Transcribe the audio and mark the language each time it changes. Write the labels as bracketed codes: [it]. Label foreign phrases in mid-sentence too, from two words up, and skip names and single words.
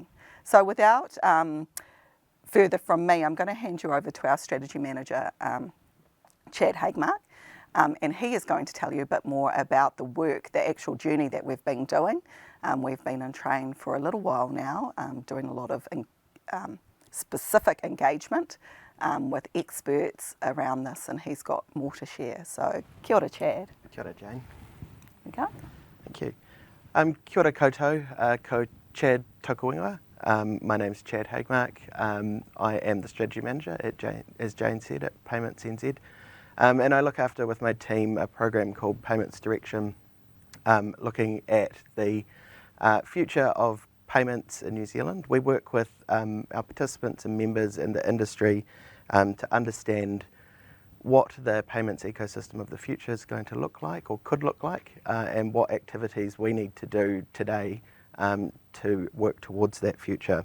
[en] So without further from me, I'm going to hand you over to our strategy manager, Chad Haighmark, and he is going to tell you a bit more about the work, the actual journey that we've been doing. We've been in train for a little while now, doing a lot of specific engagement with experts around this, and he's got more to share. So [mi] kia ora, [en] Chad. [mi] Kia ora, Jane. [en] There you go. Thank you. [mi] Kia ora koutou, ko Chad tōku ingoa. [en] My name's Chad Haighmark. I am the strategy manager at as Jane said, at Payments NZ. And I look after, with my team, a program called Payments Direction, looking at the future of payments in New Zealand. We work with our participants and members in the industry to understand what the payments ecosystem of the future is going to look like or could look like, and what activities we need to do today to work towards that future.